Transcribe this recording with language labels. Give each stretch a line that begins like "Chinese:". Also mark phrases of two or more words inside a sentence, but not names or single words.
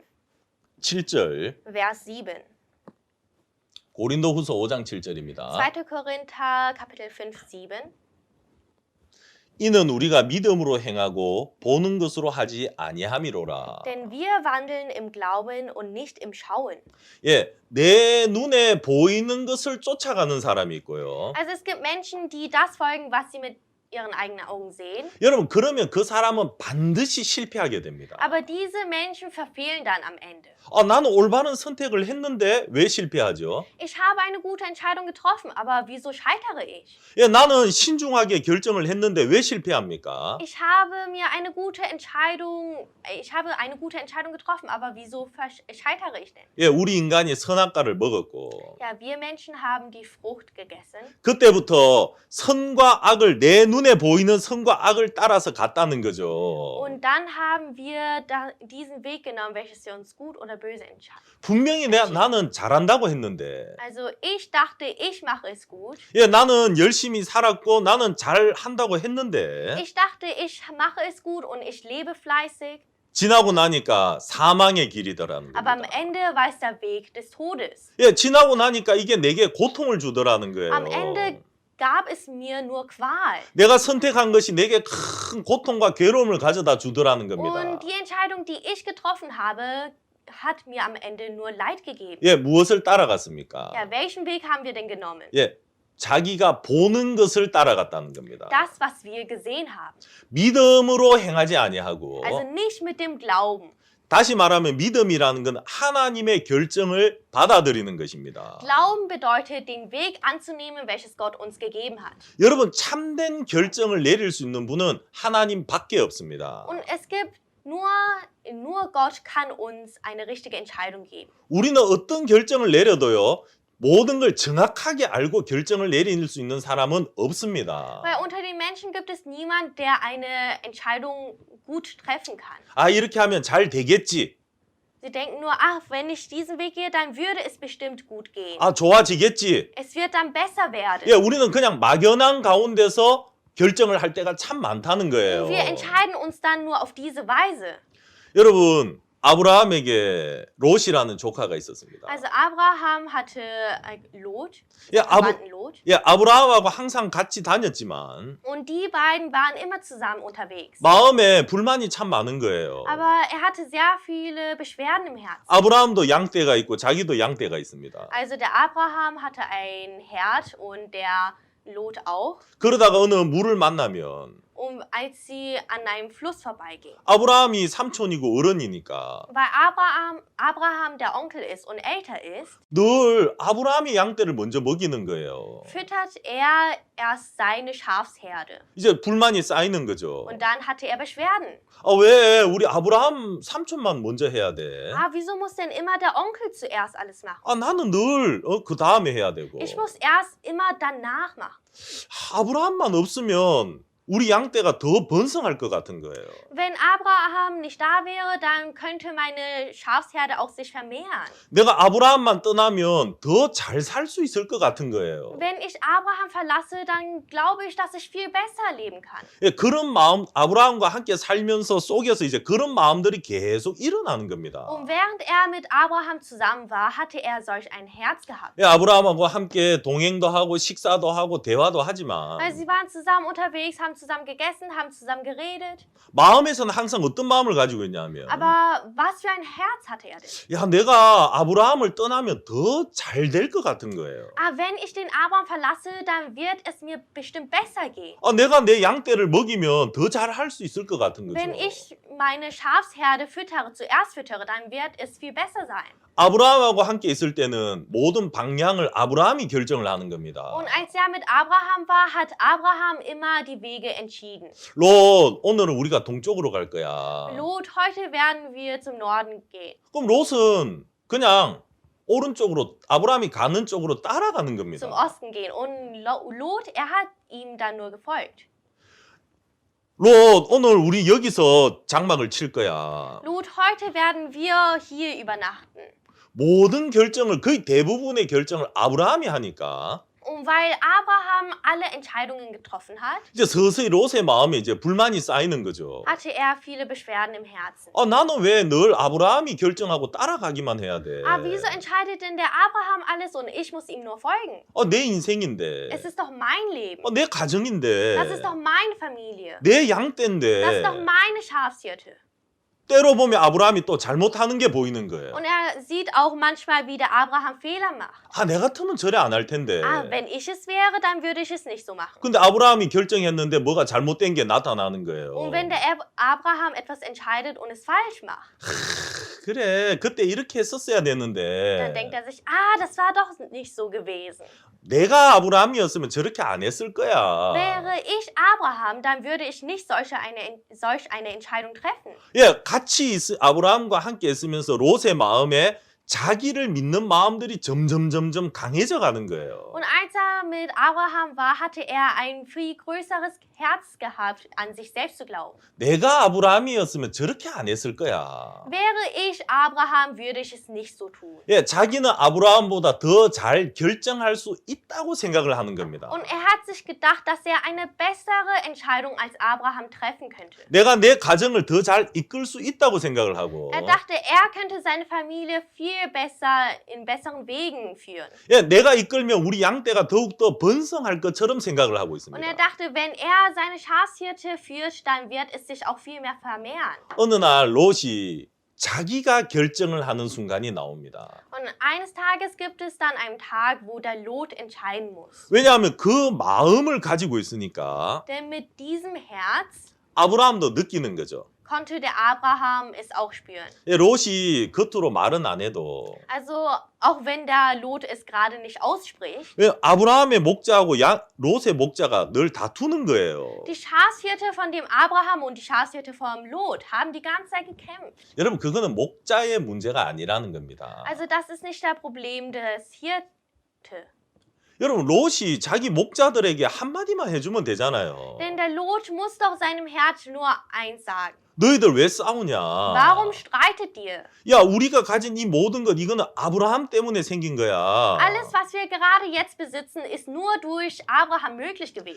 Korean: 7절.
German: Vers 7.
Korean: 고린도 후서 5장 7절입니다.
German: 2. Korinther Kapitel 5, 7.
Korean: 이는 우리가 믿음으로 행하고 보는 것으로 하지 아니함이로라.
German: Denn wir wandeln im Glauben und nicht im Schauen.
Korean: 예, 내 눈에 보이는 것을 쫓아가는 사람이 있고요.
German: Also es gibt Menschen, die das folgen, was sie mit ihren eigenen Augen sehen.
Korean: 여러분 그러면 그 사람은 반드시 실패하게 됩니다.
German: Aber diese Menschen verfehlen dann am Ende.
Korean: 나는 올바른 선택을 했는데 왜 실패하죠?
German: Ich habe eine gute Entscheidung getroffen, aber wieso scheitere ich?
Korean: 예, 나는 신중하게 결정을 했는데 왜 실패합니까?
German: Ich habe eine gute Entscheidung getroffen, aber wieso scheitere ich denn?
Korean: 예, 우리 인간이 선악과를 먹었고
German: Ja, wir Menschen haben die Frucht gegessen.
Korean: 그때부터 선과 악을 내 눈에 보이는 선과 악을 따라서 갔다는 거죠.
German: Und dann haben wir diesen Weg genommen, welches für uns gut oder böse entscheidet.
Korean: 분명히 나는 잘한다고 했는데
German: Also ich dachte, ich mache es gut.
Korean: 예, 나는 열심히 살았고 나는 잘한다고 했는데
German: Ich dachte, ich mache es gut und ich lebe fleißig.
Korean: 지나고 나니까 사망의 길이더라는
German: Aber am
Korean: 겁니다.
German: Ende war es der Weg des Todes.
Korean: 예, 지나고 나니까 이게 내게 고통을 주더라는 거예요.
German: Am Ende gab es mir nur Qual.
Korean: 내가 선택한 것이 내게 큰 고통과 괴로움을 가져다 주더라는 겁니다.
German: Und die Entscheidung, die ich getroffen habe, hat mir am Ende nur Leid gegeben.
Korean: 예, 무엇을 따라갔습니까?
German: Ja, welchen Weg haben wir denn genommen?
Korean: 예, 자기가 보는 것을 따라갔다는 겁니다.
German: Das, was wir gesehen haben.
Korean: 믿음으로 행하지 아니하고
German: Also nicht mit dem Glauben.
Korean: 다시 말하면 믿음이라는 건 하나님의 결정을 받아들이는 것입니다.
German: Glauben bedeutet, den Weg anzunehmen, welches Gott uns gegeben hat.
Korean: 여러분 참된 결정을 내릴 수 있는 분은 하나님밖에 없습니다.
German: Und es gibt nur Gott kann uns eine richtige Entscheidung geben.
Korean: 우리는 어떤 결정을 내려도요. 모든 걸 정확하게 알고 결정을 내릴 수 있는 사람은 없습니다.
German: Weil unter den Menschen gibt es niemand, der eine Entscheidung gut treffen kann.
Korean: 아, 이렇게 하면 잘 되겠지.
German: Sie denken nur, ach, wenn ich diesen Weg gehe, dann würde es bestimmt gut gehen.
Korean: 아, 좋아지겠지.
German: Es wird dann besser werden.
Korean: 예, 우리는 그냥 막연한 가운데서 결정을 할 때가 참 많다는 거예요.
German: Wir entscheiden uns dann nur auf diese Weise.
Korean: 여러분, 아브라함에게 롯이라는 조카가 있었습니다.
German: Also Abraham hatte Lot,
Korean: 예,
German: Verwandten Lot.
Korean: 예, 아브라함하고 항상 같이 다녔지만
German: Und die beiden waren immer zusammen unterwegs.
Korean: 마음에 불만이 참 많은 거예요.
German: Aber er hatte sehr viele Beschwerden im Herzen.
Korean: 아브라함도 양떼가 있고 자기도 양떼가 있습니다.
German: Also der Abraham hatte ein Herd und der Lot auch.
Korean: 그러다가 어느 물을 만나면
German: Als sie an einem Fluss vorbeigingen.
Korean: 아브라함이 삼촌이고 어른이니까
German: Weil Abraham der Onkel ist und älter ist,
Korean: 늘 아브라함이 양떼를 먼저 먹이는 거예요.
German: füttert er erst seine Schafsherde.
Korean: 이제 불만이 쌓이는 거죠.
German: Und dann hatte er Beschwerden.
Korean: 아, 왜 우리 아브라함 삼촌만 먼저 해야 돼?
German: Ah, wieso muss denn immer der Onkel zuerst alles machen?
Korean: 아, 나는 늘 그 다음에 해야 되고.
German: Ich muss erst immer danach machen.
Korean: 아브라함만 없으면 우리 양떼가 더 번성할 것 같은 거예요.
German: Wenn Abraham nicht da wäre, dann könnte meine Schafsherde auch sich vermehren.
Korean: 내가 아브라함만 떠나면 더 잘 살 수 있을 것 같은 거예요.
German: Wenn ich Abraham verlasse, dann glaube ich, dass ich viel besser leben kann.
Korean: 예, 그런 마음, 아브라함과 함께 살면서 속에서 이제 그런 마음들이 계속 일어나는 겁니다.
German: Und während er mit Abraham zusammen war, hatte er solch ein Herz gehabt.
Korean: 예, 아브라함하고 함께 동행도 하고 식사도 하고 대화도 하지만
German: Weil sie waren zusammen unterwegs, haben zusammen gegessen, haben zusammen geredet.
Korean: 마음에서는 항상 어떤 마음을 가지고 있냐면
German: Aber was für ein Herz hatte er denn?
Korean: 야, 내가 아브라함을 떠나면 더 잘 될 것 같은 거예요.
German: Ah, wenn ich den Abraham verlasse, dann wird es mir bestimmt besser gehen.
Korean: 아, 내가 내 양떼를 먹이면 더 잘 할 수 있을 것 같은 거죠.
German: Wenn ich meine Schafsherde zuerst füttere, dann wird es viel besser sein.
Korean: 아브라함하고 함께 있을 때는 모든 방향을 아브라함이 결정을 하는 겁니다.
German: Und als er mit Abraham war, hat Abraham immer die Wege entschieden.
Korean: 롯, 오늘은 우리가 동쪽으로 갈 거야.
German: Lot, heute werden wir zum Norden gehen.
Korean: 그럼 롯은 그냥 오른쪽으로 아브라함이 가는 쪽으로 따라가는
German: Zum
Korean: 겁니다.
German: Osten gehen. Und Lot, er hat ihm dann nur gefolgt.
Korean: 롯, 오늘 우리 여기서 장막을 칠 거야.
German: Lot, heute werden wir hier übernachten.
Korean: 모든 결정을 거의 대부분의 결정을 아브라함이 하니까
German: Und weil Abraham alle Entscheidungen getroffen hat,
Korean: 이제 서서히 롯의 마음에 이제 불만이 쌓이는 거죠.
German: hatte er viele Beschwerden im Herzen.
Korean: 아, 나는 왜 늘 아브라함이 결정하고 따라가기만 해야 돼?
German: Aber wieso entscheidet denn der Abraham alles und ich muss ihm nur folgen?
Korean: 내 인생인데.
German: Es ist doch mein Leben.
Korean: 내 가정인데.
German: Das ist doch meine Familie.
Korean: 내 양떼인데.
German: Das ist doch meine Schafshirte.
Korean: 때로 보면 아브라함이 또 잘못하는 게 보이는 거예요.
German: Und er sieht auch manchmal, wie der Abraham Fehler macht.
Korean: 아, 내 같으면 저래 안 할 텐데.
German: Ah, wenn ich es wäre, dann würde ich es nicht so machen.
Korean: 근데 아브라함이 결정했는데 뭐가 잘못된 게 나타나는 거예요.
German: Und wenn der Abraham etwas entscheidet und es falsch macht,
Korean: 그래, 그때 이렇게 했었어야
German: dann
Korean: 되는데.
German: denkt er sich, ah, das war doch nicht so gewesen.
Korean: 내가 아브라함이었으면 저렇게 안 했을 거야.
German: Wäre ich Abraham, dann würde ich nicht solch eine Entscheidung treffen.
Korean: 예, 아브라함과 함께 있으면서 롯의 마음에 자기를 믿는 마음들이 점점 강해져 가는 거예요.
German: Und als er mit Abraham war, hatte er ein viel größeres Herz gehabt, an sich selbst zu glauben.
Korean: 내가 아브라함이었으면 저렇게 안 했을 거야.
German: Wäre ich Abraham, würde ich es nicht so tun.
Korean: 예, 자기는 아브라함보다 더 잘 결정할 수 있다고 생각을 하는 겁니다.
German: Und er hat sich gedacht, dass er eine bessere Entscheidung als Abraham treffen könnte.
Korean: 내가 내 가정을 더 잘 이끌 수 있다고 생각을 하고.
German: Er dachte, er könnte seine Familie viel besser in besseren Wegen führen.
Korean: 예, 내가 이끌면 우리 양떼가 더욱더 번성할 것처럼 생각을 하고
German: Und
Korean: 있습니다.
German: er dachte, wenn er seine Schafshirte führt, dann wird es sich auch viel mehr vermehren.
Korean: 어느 날 롯이 자기가 결정을 하는 순간이 나옵니다.
German: Und eines Tages gibt es dann einen Tag, wo der Lot entscheiden muss.
Korean: 왜냐하면 그 마음을 가지고 있으니까
German: Denn mit diesem Herz
Korean: 아브라함도 느끼는 거죠.
German: konnte der Abraham es auch spüren.
Korean: 예, 롯이 겉으로 말은 안 해도
German: Also auch wenn der Lot es gerade nicht ausspricht,
Korean: 예, 아브라함의 목자하고 롯의 목자가 늘 다투는 거예요.
German: die Schafshirte von dem Abraham und die Schafshirte vom Lot haben die ganze Zeit gekämpft.
Korean: 여러분 그거는 목자의 문제가 아니라는 겁니다.
German: Also das ist nicht das Problem des Hirte.
Korean: 여러분 롯이 자기 목자들에게 한마디만 해주면 되잖아요.
German: Denn der Lot muss doch seinem Herz nur eins sagen.
Korean: 너희들 왜 싸우냐?
German: Warum streitet ihr?
Korean: 야, 우리가 가진 이 모든 것 이거는 아브라함 때문에 생긴 거야.
German: Alles, was wir gerade jetzt besitzen, ist nur durch Abraham möglich gewesen.